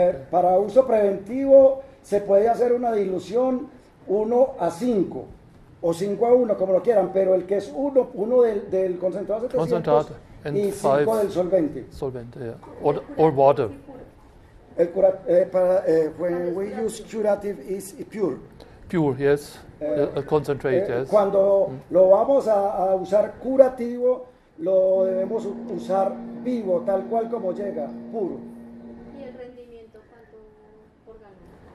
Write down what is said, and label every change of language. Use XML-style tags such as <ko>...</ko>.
<es>Para uso preventivo se puede hacer una dilución 1 a 5 o 5 a 1, como lo quieran, pero el que es 1 del concentrado 700 y 5 del solvente.</es> <en>Solvente, yeah. Or water. When we use curative is pure. Pure, yes. Concentrate, yes.</en> <es>Cuando lo vamos a usar curativo, lo debemos usar vivo, tal cual como llega, puro. ¿Y el rendimiento cuánto por gallón?</es>